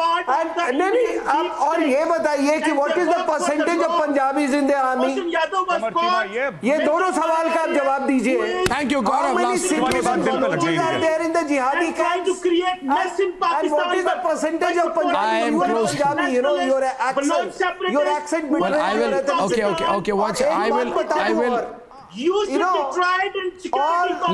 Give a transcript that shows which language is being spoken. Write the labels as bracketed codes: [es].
[en] And [hi] और ये बताइए कि [en] what is the percentage of Punjabis in the army? [hi] ये दोनों सवाल का आप जवाब दीजिए. [en] Thank you, Gaurav. How many Sindhis and Balochis are there in the jihadi camps? To create mess in Pakistan. And what is the percentage of Punjabis? You are Punjabi, you know your accent. Well, I will. Okay. Watch. I will. You should be tried in security.